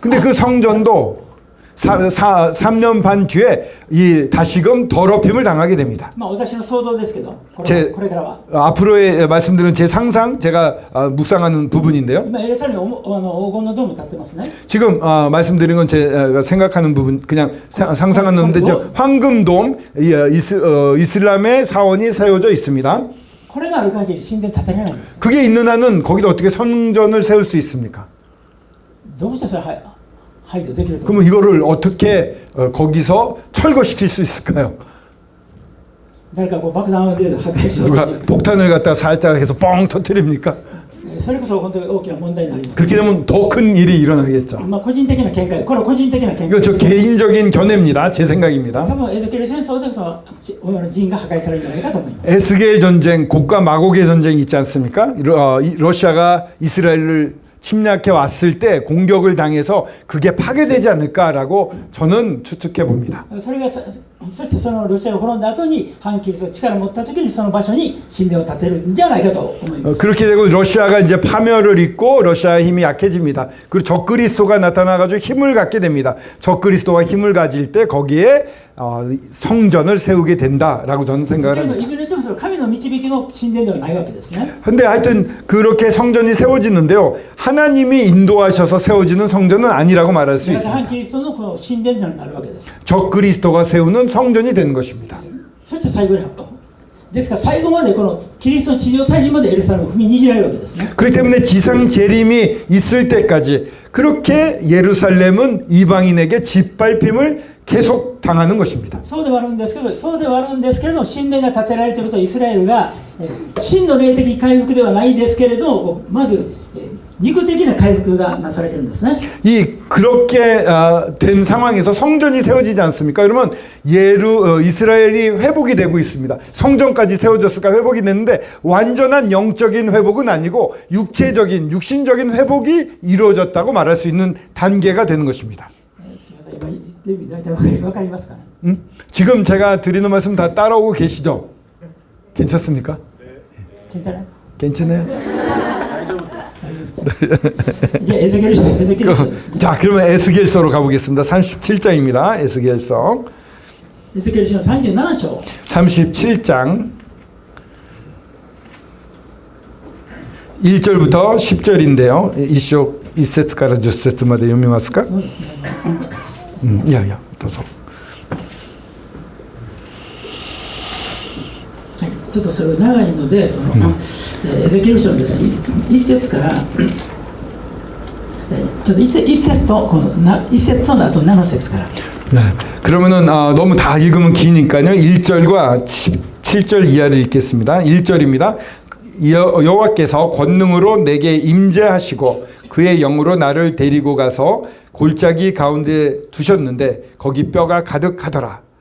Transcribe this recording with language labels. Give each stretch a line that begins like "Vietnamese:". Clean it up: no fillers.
Korean: 근데 그 성전도 3년 반 뒤에 이 다시금 더럽힘을 당하게 됩니다.
Japanese: まあ私の想像ですけど、こ
Korean: 제
Japanese: れからは
Korean: 앞으로의 말씀드리는 제 상상, 제가 묵상하는 부분인데요.
Japanese: 今エルサレムに黄金のドーム立ってますね。
Korean: 지금 말씀드린 건 제가 생각하는 부분, 그냥 상상하는 건데, 황금돔, 이슬람의 사원이 세워져 있습니다.
Japanese: これがある限り神殿建てられないんです。
Korean: 그게 있는 한은 거기다 어떻게 성전을 세울 수 있습니까?
Japanese: どうしてそれ排除できると。
Korean: 그러면 이거를 어떻게 거기서 철거시킬 수 있을까요?
Japanese: 誰かこう爆弾を破壊しよう
Korean: 누가
Japanese: という
Korean: 폭탄을 갖다 살짝 해서 뻥 터뜨립니까?
Japanese: それこそ本当に大きな問題になります。
Korean: 그렇게 되면 더 큰 일이 일어나겠죠.
Japanese: まあ個人的な見解、これは個人的な見
Korean: 이거
Japanese: 解。
Korean: 저 개인적인 견해입니다. 제 생각입니다.
Japanese: 多分エゼキエル戦争でその人が破壊されるんじゃないかと思います。
Korean: 에스겔 전쟁, 곡과 마곡의 전쟁이 있지 않습니까? 러시아가 이스라엘을 침략해 왔을 때 공격을 당해서 그게 파괴되지 않을까라고 저는 추측해 봅니다.
Japanese: それがそしてそのロシアが滅んだ後に反キリストが力を持った時にその場所に神殿を建てるんじゃないかと思います。
Korean: 그렇게 되고 러시아가 이제 파멸을 입고 러시아의 힘이 약해집니다. 그리고 적그리스도가 나타나가지고 힘을 갖게 됩니다. 적그리스도가 힘을 가질 때 거기에 성전을 세우게 된다라고 저는 생각을
Japanese: けれど
Korean: 합니다.
Japanese: いずれにしてもそれは神の導きの神殿ではないわけですね。
Korean: 근데 하여튼 그렇게 성전이 세워지는데요. 하나님이 인도하셔서 세워지는 성전은 아니라고 말할 수
Japanese: だから反キリストのこの神殿になるわけです。
Korean: 적그리스도가 세우는 성전이 되는 것입니다.
Japanese: そして最後にですから最後までこのキリストの地上再臨までエルサレムを踏みにじられるわけですね。
Korean: 그렇기 때문에 지상 재림이 있을 때까지 그렇게 예루살렘은 이방인에게 짓밟힘을 계속 당하는 것입니다.
Japanese: そうではあるんですけど神殿が建てられているとイスラエルが真の霊的回復ではないですけれどまず肉的な回復がなされているんですね。
Korean: 그렇게 된 상황에서 성전이 세워지지 않습니까? 그러면 이스라엘이 회복이 되고 있습니다. 성전까지 세워졌을까 회복이 됐는데 완전한 영적인 회복은 아니고 육신적인 회복이 이루어졌다고 말할 수 있는 단계가 되는 것입니다.
Japanese: 大体わかりますかね。
Korean: 지금 제가 드리는 말씀 다 따라오고 계시죠? 괜찮습니까? 괜찮아요? 괜찮아요?
Japanese: じゃあエゼキエル書です。
Korean: 자, 그러면 에스겔서로 가보겠습니다. 37장입니다. 에스겔서.
Japanese: エゼキエル書の37章。
Korean: 37장 1절부터 10절인데요.
Japanese: 1節から10節まで読みますか? そうですね。いやいや、どうぞ。はい、ちょっとそれは長いので、エゼキエル書のですね、1節から、ちょっと1節と1節とあと7節から。
Korean: 네. 그러면은 너무 다 읽으면 기니까요. 1절과 7절 이하를 읽겠습니다. 1절입니다. 여호와께서 권능으로 내게 임재하시고 그의 영으로 나를 데리고 가서 골짜기 가운데 두셨는데 거기 뼈가 가득하더라.